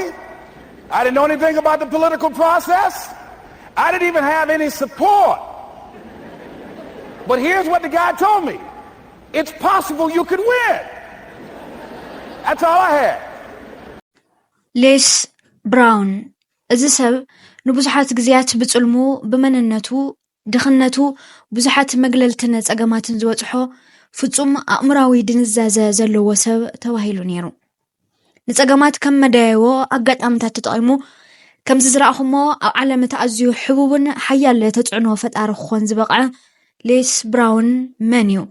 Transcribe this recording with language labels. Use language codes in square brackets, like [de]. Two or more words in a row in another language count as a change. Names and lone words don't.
[en] I didn't know anything about the political process. I didn't even have any support. But here's what the guy told me. It's possible you could win. That's all I had. [ti] Les Brown እዚ ሰብ ንብዙሓት ግዜያት ብጽልሙ ብመንነቱ ድኽነቱ ብዙሓት መግለልትን ጸገማትን ዝወጽሖ ፍጹም ኣእምራዊ ድንዛዘ ዘለዎ ሰብ ተባሂሉ ነይሩ። ንጸገማት ከም መደያይቦ ኣጋጣምታት ተጠቒሙ ከምዚ ዝረኣኹሞ ኣብ ዓለም ተኣዝዩ ሕቡብን ሓያል ተጽዕኖ ፈጣሪ ክኾን ዝበቕዐ ሌስ ብራውን መን እዩ?